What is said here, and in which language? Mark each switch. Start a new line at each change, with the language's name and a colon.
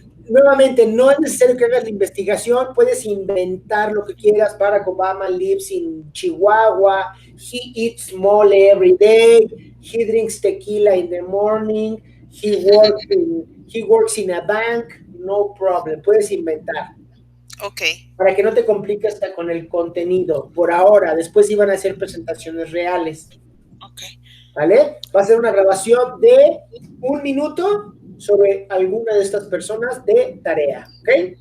Spanish: Nuevamente, no es necesario que hagas la investigación, puedes inventar lo que quieras.
English: Barack Obama lives in Chihuahua, he eats mole every day, he drinks tequila in the morning, he works in a bank, no problem, puedes inventar. Okay.
Spanish: Para que no te compliques hasta con el contenido, por ahora, después iban a hacer presentaciones reales,
English: Okay.
Spanish: ¿vale? Va a ser una grabación de 1 minuto sobre alguna de estas personas de tarea, ¿ok?